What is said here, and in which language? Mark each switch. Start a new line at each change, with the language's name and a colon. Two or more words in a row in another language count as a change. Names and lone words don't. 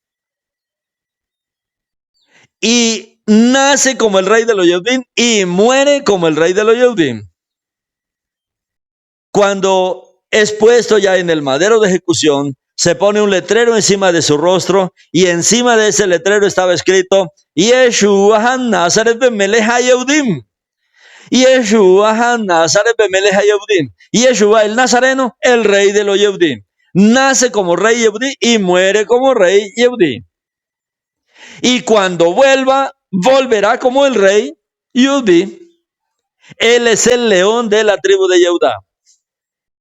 Spanish: Y nace como el rey de los Yehudim y muere como el rey de los Yehudim. Cuando es puesto ya en el madero de ejecución, se pone un letrero encima de su rostro y encima de ese letrero estaba escrito:
Hebrew: ישוע הנצרת במלך היהודים. ישוע הנצרת במלך היהודים.
Spanish: Yeshua el Nazareno, el rey de los Yehudim. Nace como rey Yehudí y muere como rey Yehudí. Y cuando volverá como el rey Yehudí. Él es el león de la tribu de Judá.